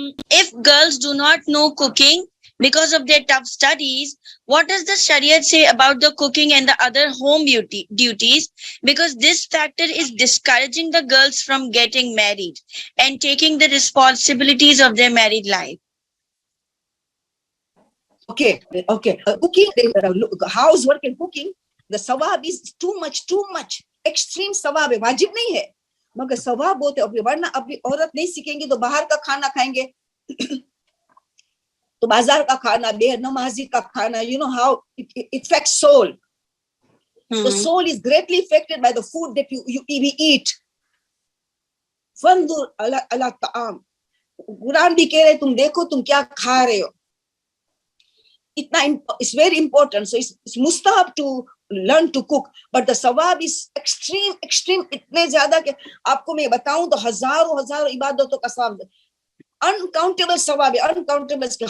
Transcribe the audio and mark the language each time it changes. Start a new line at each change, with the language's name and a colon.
English: If girls do not know cooking because of their tough studies, what does the Shariat say about the cooking and the other home duties? Because this factor is discouraging the girls from getting married and taking the responsibilities of their married life. Okay. Cooking, housework and cooking, the sawab is too much, extreme sawab
Hindi: है, वाजिब नहीं है, मगर सवाब बहुत है, वरना अभी औरत नहीं सीखेंगी तो बाहर का खाना खाएंगे, तो बाजार का खाना, बेनमाजी का खाना,
English: you know how it affects soul. The soul is greatly affected by the food that you eat.
Hindi: फंदुर अला ताम, कुरान भी कह रहे तुम देखो तुम क्या खा रहे हो,
English: it's very important. So it's mustahab to learn to cook, but the sawab is extreme,
Hindi: इतने ज्यादा कि आपको मैं बताऊं तो हजारों इबादतों का सवाब, अनकाउंटेबल सवाब है, अनकाउंटेबल।